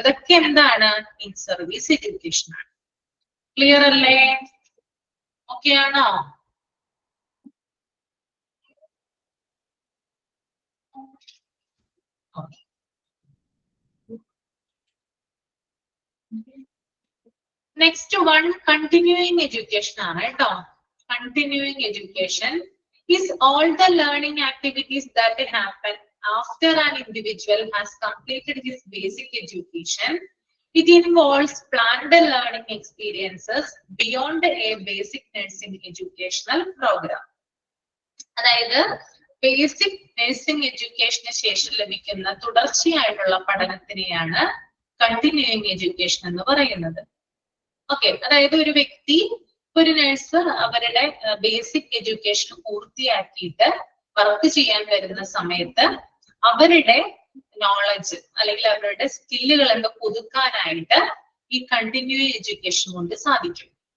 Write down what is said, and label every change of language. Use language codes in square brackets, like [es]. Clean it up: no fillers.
[ml] ഇതൊക്കെ എന്താണ്? In service education ആണ്. ക്ലിയർ അല്ലേ? ഓക്കെ ആണോ? നെക്സ്റ്റ് വൺ കണ്ടിന്യൂയിങ് എഡ്യൂക്കേഷൻ ആണ് കേട്ടോ. [en] Continuing education is all the learning activities that happen after an individual has completed his basic education. It involves planned learning experiences beyond a basic nursing educational program. [ml] അതായത് basic nursing എഡ്യൂക്കേഷന് ശേഷം ലഭിക്കുന്ന തുടർച്ചയായിട്ടുള്ള പഠനത്തിനെയാണ് continuing education എന്ന് പറയുന്നത്. Okay, അതായത് ഒരു വ്യക്തി, ഒരു നഴ്സ് അവരുടെ ബേസിക് എഡ്യൂക്കേഷൻ പൂർത്തിയാക്കിയിട്ട് വർക്ക് ചെയ്യാൻ വരുന്ന സമയത്ത് അവരുടെ നോളജ് അല്ലെങ്കിൽ അവരുടെ സ്കില്ലുകൾ എന്ന് പുതുക്കാനായിട്ട് ഈ കണ്ടിന്യൂയിങ് എഡ്യൂക്കേഷൻ കൊണ്ട് സാധിക്കും.